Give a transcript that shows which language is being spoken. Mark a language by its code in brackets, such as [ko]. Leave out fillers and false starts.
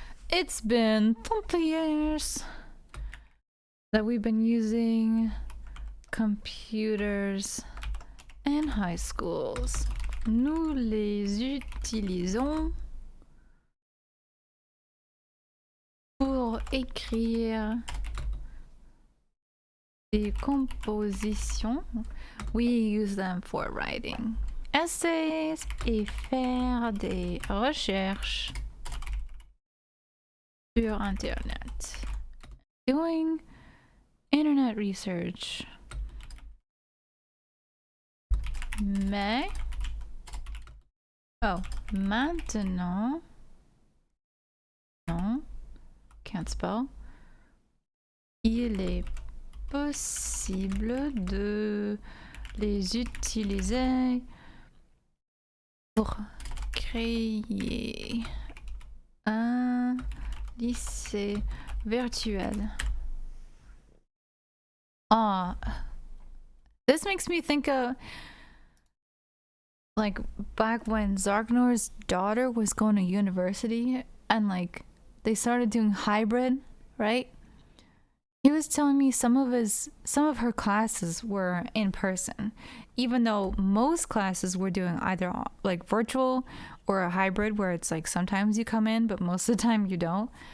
[en] It's been 30 years that we've been using computers in high schools. [fr] Nous les utilisons pour écrire des compositions. [en] We use them for writing essays [fr] et faire des recherches sur Internet. [en] Doing internet research. [fr] Mais maintenant, non, [en] can't spell. [fr] Il est possible de les utiliser pour créer un lycée virtuel. [en] This makes me think of like back when Zarknor's daughter was going to university and like they started doing hybrid, right? He was telling me some of her classes were in person, even though most classes were doing either like virtual or a hybrid where it's like sometimes you come in but most of the time you don't.